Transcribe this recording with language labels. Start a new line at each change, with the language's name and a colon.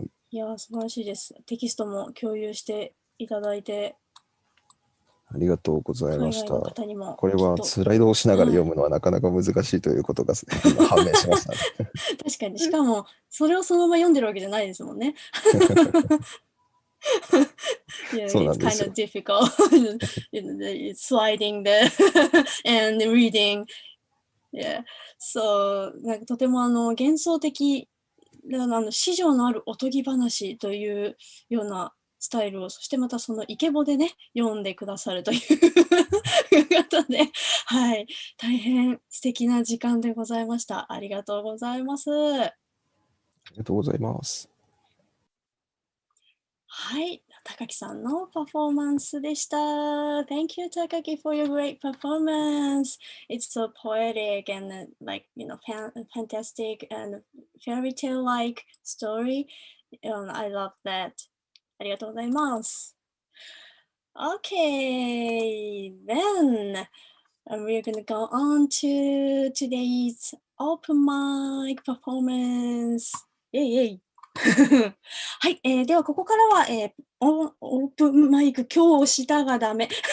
Japanese: いや、素晴らしいです。テキストも共有していただいて。ありがとうございました。これはスライドをしながら読むのはなかなか難しいということが今判明しましたね。確かに、しかもそれをそのまま読んでるわけじゃないですもんね。
English: Yeah, it's kind of difficult. Sliding the and reading. Yeah.
Japanese: So, なんかとても幻想的詩情のあるおとぎ話というようなスタイルを、そしてまたそのイケボでね、読んでくださるということで、はい、大変素敵な時間でございました。ありがとうございます。ありがとうございます。はい、高木さんのパフォーマンスでした。
English: Thank you, Takaki, for your great performance. It's so poetic and fantastic and fairy tale-like story. I love that.
Japanese: ありがとうございます。
English: Okay, then we're going to go on to today's open mic performance. Yay!
Japanese: はい、ではここからは、オープンマイク今日したがダメ。